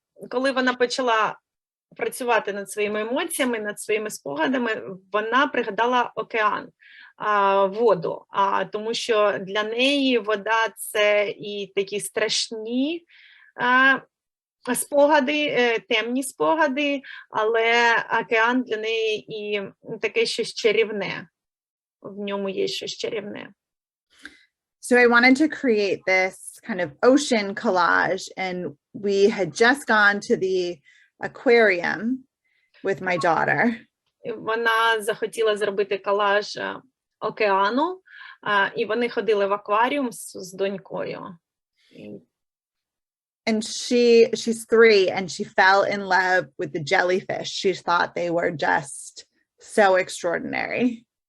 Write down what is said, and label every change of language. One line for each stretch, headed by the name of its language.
Ukrainian: Коли вона почала працювати над своїми емоціями, над своїми спогадами, вона пригадала океан, воду, тому що для неї вода – це і такі страшні спогади, темні спогади, але океан для неї і таке щось чарівне. В ньому є щось чарівне.
English: So I wanted to create this kind of ocean collage, and we had just gone to the aquarium with my daughter.
Ukrainian: Вона захотіла зробити колаж океану, і вони ходили в акваріум з донькою.
English: And she's 3, and she fell in love with the jellyfish. She thought they were just so extraordinary.